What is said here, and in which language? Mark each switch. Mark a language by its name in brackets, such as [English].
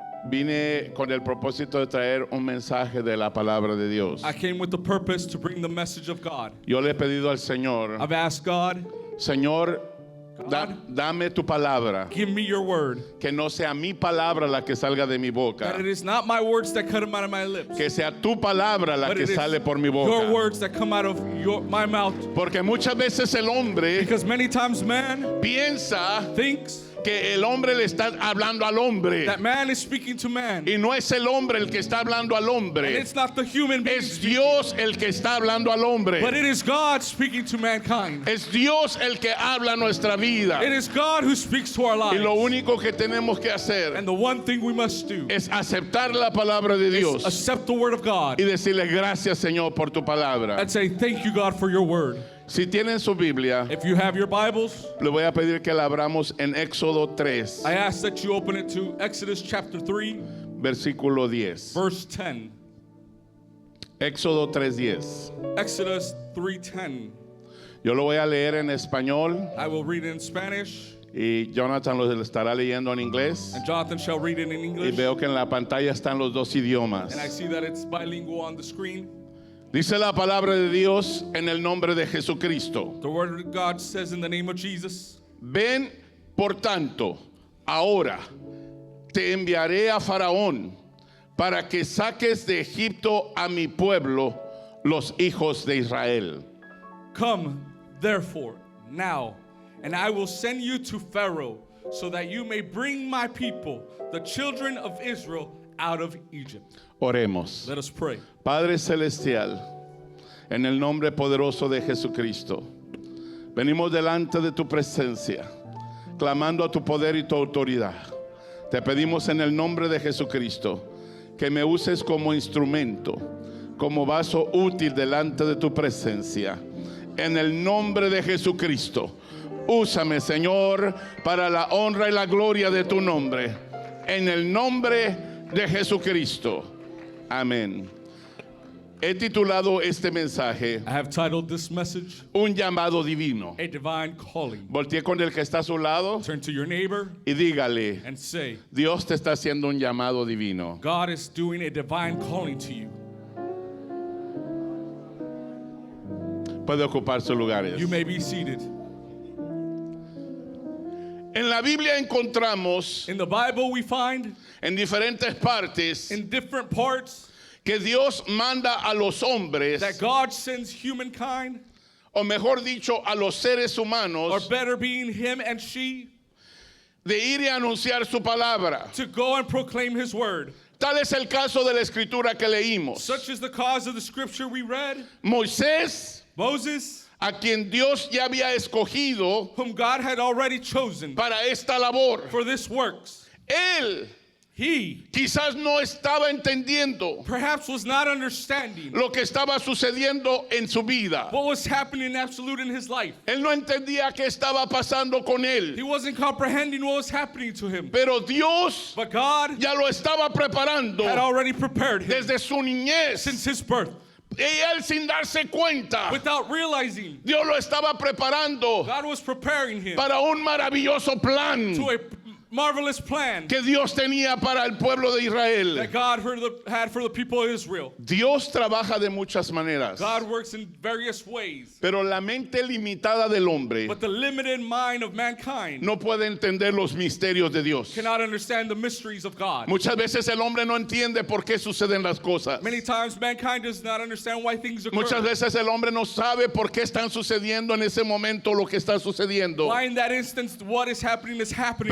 [Spanish] vine con el propósito de traer un mensaje de la palabra de Dios. [English] I came with the purpose to bring the message of God. [Spanish] Yo le he pedido al Señor, [English] I've asked God, [Spanish] Señor, dame tu palabra, [English] give me your word, [Spanish] que no sea mi palabra la que salga de mi boca, [English] that it is not my words that come out of my lips, [Spanish] que sea tu palabra la [English] but [Spanish] que [English] it is [Spanish] sale por mi [English] your [Spanish] boca. [English] words that come out of my mouth. [Spanish] Porque muchas veces el hombre [English] Because many times man [Spanish] piensa [English] thinks [Spanish] que el hombre le está hablando al hombre [English] that man is speaking to man, [Spanish] y no es el hombre el que está hablando al [English] and [Spanish] hombre, [English] it's not the human being [Spanish] es [English] speaking, [Spanish] Dios el que está hablando al [English] but [Spanish] hombre, [English] it is God speaking to mankind. [Spanish] es Dios el que habla nuestra vida [English] It is God who speaks to our [Spanish] y lo [English] lives. [Spanish] único que tenemos que hacer [English] And the one thing we must do [Spanish] es aceptar la palabra de [English] is [Spanish] Dios [English] accept the word of God [Spanish] y decirle gracias Señor por tu palabra. [English] and say, thank you, God, for your word. [Spanish] Si tienen su Biblia, [English] If you have your Bibles, [Spanish] le voy a pedir que la abramos en Éxodo 3, [English] I ask that you open it to Exodus chapter 3, [Spanish] versículo 10. [English] verse 10. [Spanish] Éxodo 3:10. [English] Exodus 3:10. [Spanish] Yo lo voy a leer en español [English] I will read it in Spanish, [Spanish] y Jonathan lo estará leyendo en inglés. [English] and Jonathan shall read it in [Spanish] Y [English] English. [Spanish] veo que en la pantalla están los dos idiomas. [English] And I see that it's bilingual on the screen. [Spanish] Dice la palabra de Dios en el nombre de Jesucristo. [English] The word of God says in the name of Jesus, [Spanish] Ven, por tanto, ahora te enviaré a Faraón para que saques de Egipto a mi pueblo, los hijos de Israel. [English] come, therefore, now, and I will send you to Pharaoh, so that you may bring my people, the children of Israel, out of Egypt. [Spanish] Oremos. [English] Let us pray. [Spanish] Padre Celestial, en el nombre poderoso de Jesucristo, venimos delante de tu presencia, clamando a tu poder y tu autoridad. Te pedimos en el nombre de Jesucristo que me uses como instrumento, como vaso útil delante de tu presencia. En el nombre de Jesucristo, úsame, Señor, para la honra y la gloria de tu nombre. En el nombre de Jesucristo. Amén. He titulado este mensaje [English] I have titled this message, [Spanish] Un llamado divino. [English] A Divine Calling. [Spanish] Voltee con el que está a su lado [English] Turn to your neighbor [Spanish] y dígale, [English] and say, [Spanish] Dios te está haciendo un llamado divino. [English] God is doing a divine calling to you. [Spanish] Puede ocupar sus lugares. [English] You may be seated. [Spanish] En la Biblia encontramos [English] In the Bible, we find [Spanish] en diferentes partes [English] in different parts [Spanish] que Dios manda a los hombres, [English] that God sends humankind, [Spanish] o mejor dicho, a los seres [English] or [Spanish] humanos, [English] better being him and she, [Spanish] de ir y anunciar su palabra. [English] to go and proclaim his word. [Spanish] Tal es el caso de la escritura que leímos. [English] Such is the cause of the scripture we read. [Spanish] Moisés, [English] Moses, [Spanish] a quien Dios ya había escogido [English] whom God had already chosen [Spanish] para esta labor, [English] for this works, [Spanish] él [English] He [Spanish] quizás no estaba entendiendo [English] perhaps was not understanding [Spanish] lo que estaba sucediendo en su vida. [English] what was happening absolute in his life. [Spanish] Él no entendía qué estaba pasando con [English] He [Spanish] él. [English] wasn't comprehending what was happening to him. [Spanish] Pero Dios [English] But God [Spanish] ya lo estaba preparando [English] had already prepared him [Spanish] desde su niñez. [English] since his birth. [Spanish] Y él sin darse cuenta, [English] Without realizing, [Spanish] Dios lo estaba preparando [English] God was preparing him [Spanish] para un maravilloso plan [English] to a marvelous plan [Spanish] que Dios tenía para el pueblo de Israel. [English] that God had for the people of Israel. [Spanish] Dios trabaja de muchas maneras, [English] God works in various ways, [Spanish] pero la mente limitada del hombre [English] but the limited mind of mankind [Spanish] no puede entender los misterios de Dios. [English] cannot understand the mysteries of God. [Spanish] Muchas veces el hombre no entiende por qué suceden las cosas. [English] Many times mankind does not understand why things occur. [Spanish] Muchas veces el hombre no sabe por qué están sucediendo en ese momento lo que está sucediendo. [English] Why in that instance what is happening is happening.